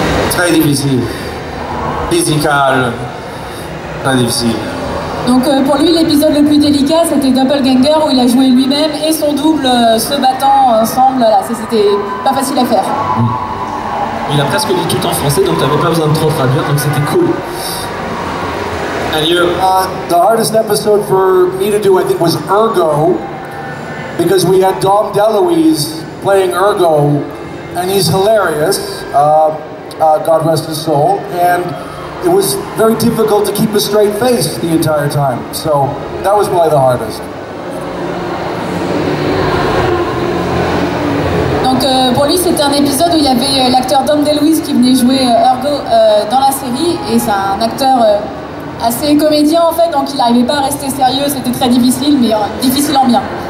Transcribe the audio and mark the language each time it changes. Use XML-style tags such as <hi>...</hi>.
<fr>Très difficile. Physical. Très difficile. Donc pour lui, l'épisode le plus délicat, c'était Doppelganger, où il a joué lui-même et son double se battant ensemble. Voilà, c'était pas facile à faire. Il a presque dit tout en français, donc t'avais pas besoin de trop traduire, donc c'était cool.</fr> <en>And you? The hardest episode for me to do, I think, was Ergo, because we had Dom DeLuise playing Ergo, and he's hilarious, God rest his soul, and it was very difficult to keep a straight face the entire time, so that was probably the hardest.</en> <fr>Donc pour lui, c'était un épisode où il y avait l'acteur Dom DeLuise qui venait jouer Ergo dans la série, et c'est un acteur assez comédien en fait, donc il n'arrivait pas à rester sérieux, c'était très difficile, mais difficile en bien.</fr>